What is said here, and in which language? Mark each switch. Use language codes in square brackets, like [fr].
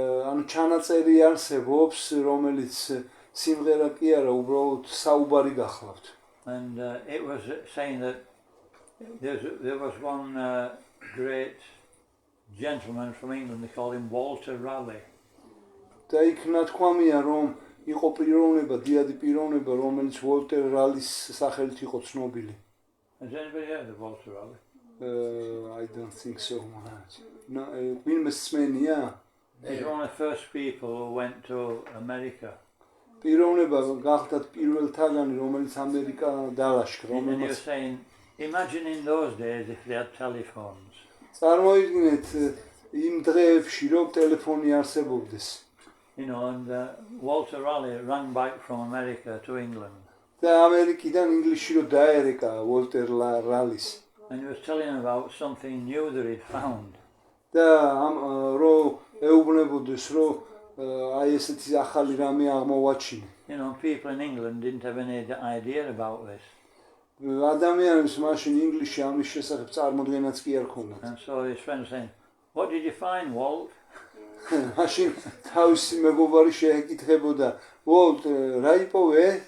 [ka] ანუ ჩანაწერი არსებობს, რომელიც სიმღერა კი არა, უბრალოდ საუბარი გახლავთ. [en] And it was saying that there was one great gentleman from England, they called him Walter Raleigh. [ka] და იქ ნათქვამია, რომ იყო პიროვნება, დიადი პიროვნება, რომელიც ვოლტერ რალის სახელით იყო ცნობილი. [en] Has anybody heard of Walter Raleigh? I don't think so much. No, [ka] ვინმე სმენია? [en] He's one of the first people who went to America. [ka] პიროვნება გახდათ პირველთაგანი, რომელიც ამერიკა დალაშქრა, [en] And he was [ka] რომელსაც [en] saying, imagine in those days if they had telephones. [ka] წარმოიდგინეთ იმ დღეებში, რომ ტელეფონი არსებობდეს. [en] You know, and Walter Raleigh ran back from America to England. [ka] და ამერიკიდან ინგლისში რო დაერეკა ვოლტერ რალის. [en] And he was telling him about something new that he'd found. [ka] და ამ რო ეუბნებოდეს, რომ აი ესეთი ახალი რამე აღმოვაჩინე. [en] You know, people in England didn't have any idea about this. [ka] ადამიანებს მაშინ ინგლისში ამის შესახებ წარმოდგენაც კი არ ქონდათ. [en] And so his friend was saying, what did you find, Walt? [ka] მაშინ თავისი მეგობარი შეეკითხებოდა, ვოლტ, რა იპოვე?